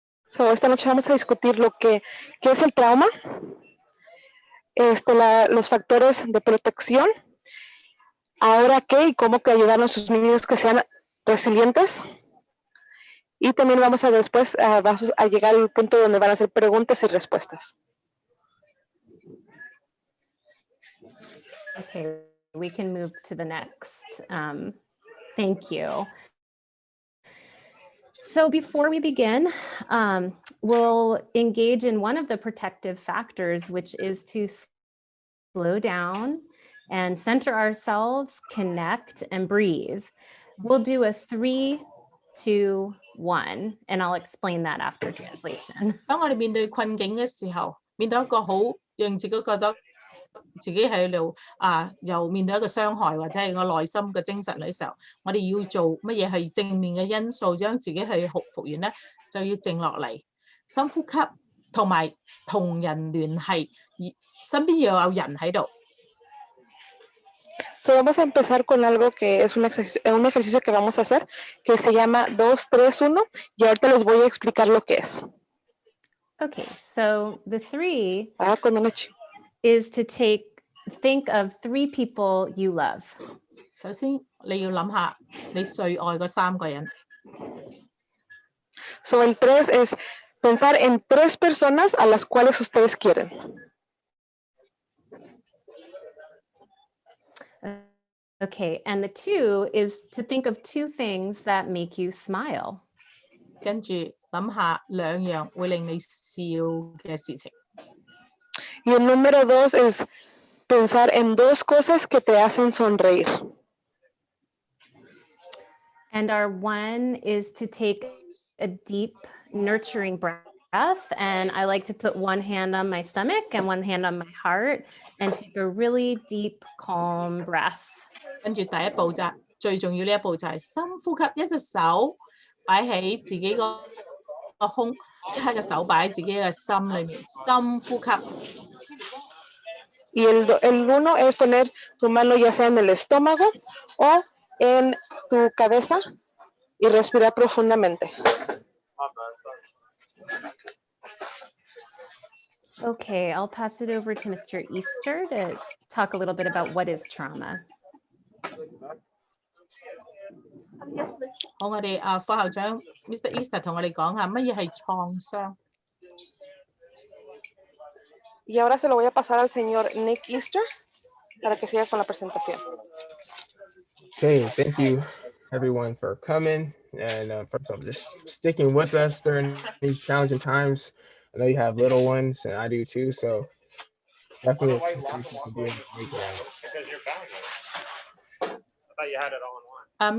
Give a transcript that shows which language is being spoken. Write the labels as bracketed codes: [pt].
[es] So, esta noche vamos a discutir qué es el trauma, los factores de protección, ahora qué y cómo que ayudar a nuestros niños que sean resilientes. Y también vamos a llegar al punto donde van a hacer preguntas y respuestas. [en] Okay, we can move to the next. Thank you. So before we begin, we'll engage in one of the protective factors, which is to slow down and center ourselves, connect, and breathe. We'll do a 3, 2, 1, and I'll explain that after translation. [zh] 當我哋面對困境嘅時候，面對一個好讓自己覺得自己喺度又面對一個傷害或者係個內心嘅精神嘅時候，我哋要做乜嘢係正面嘅因素，將自己去復原咧，就要靜落嚟，深呼吸，同埋同人聯繫，身邊要有人喺度。 [es] So, vamos a empezar con algo que es un ejercicio que vamos a hacer, que se llama 2, 3, 1, y ahorita les voy a explicar lo que es. [en] Okay, so the 3 [es] con una [en] is to think of 3 people you love. [zh] 首先你要諗下你最愛嗰3個人。 [es] So, el 3 es pensar en 3 personas a las cuales ustedes quieren. [en] Okay, and the 2 is to think of 2 things that make you smile. [zh] 跟住諗下2樣會令你笑嘅事情。 [es] Y el número 2 es pensar en 2 cosas que te hacen sonreír. [en] And our 1 is to take a deep, nurturing breath. And I like to put one hand on my stomach and one hand on my heart and take a really deep, calm breath. [zh] 跟住第一步最重要呢一步就係深呼吸，一隻手擺喺自己個胸，一隻手擺喺自己嘅心裏面，深呼吸。 [es] Y el 1 es poner tu mano ya sea en el estómago o en tu cabeza y respirar profundamente. [en] Okay, I'll pass it over to Mr. Easter to talk a little bit about what is trauma. [zh] 好，我哋副校長 Mr. Easter 同我哋講下乜嘢係創傷。 [es] Y ahora se lo voy a pasar al señor Nick Easter para que siga con la presentación. [en] Okay, thank you everyone for coming and first of all, just sticking with us during these challenging times. I know you have little ones and I do too, so definitely appreciation for being here. Because you're found it. I thought you had it all in one.